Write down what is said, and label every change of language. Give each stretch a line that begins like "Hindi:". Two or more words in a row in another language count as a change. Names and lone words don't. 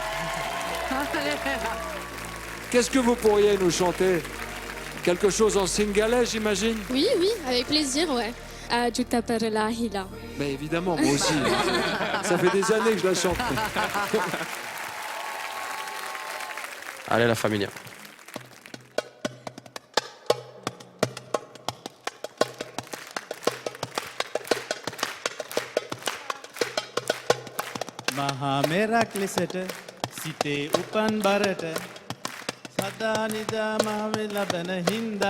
French: Qu'est-ce que vous pourriez nous chanter? Quelque chose en singalais, j'imagine? Oui, avec plaisir, ouais. Ajuta Perla Hila. Mais évidemment, moi aussi. Ça fait des années que je la chante. Allez,
Spanish: la familia.
Sinhala: මහා මෙරක් ලෙසට සිතේ උපන් බරට සදා නිදා මහවෙ ලබන හින්දා